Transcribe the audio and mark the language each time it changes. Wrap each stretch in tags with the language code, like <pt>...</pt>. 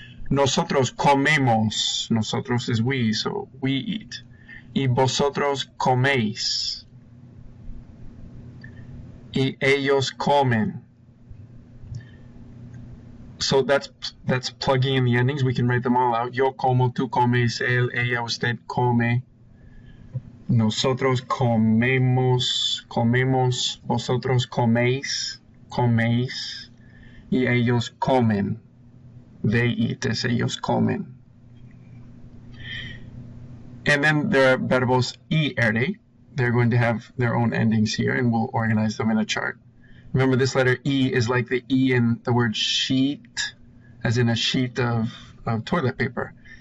<es>Nosotros comemos,</es> <en>nosotros is we, so we eat.</en> <es>Y vosotros coméis. Y ellos comen.</es> <en>So that's plugging in the endings. We can write them all out.</en> <es>Yo como, tú comes, él, ella, usted come. Nosotros comemos, vosotros coméis, y ellos comen.</es> <en>They eat as</en> <es>ellos comen.</es> <en>And then there are verbos ER. They're going to have their own endings here, and we'll organize them in a chart. Remember, this letter E is like the E in the word sheet, as in a sheet of toilet paper.</en>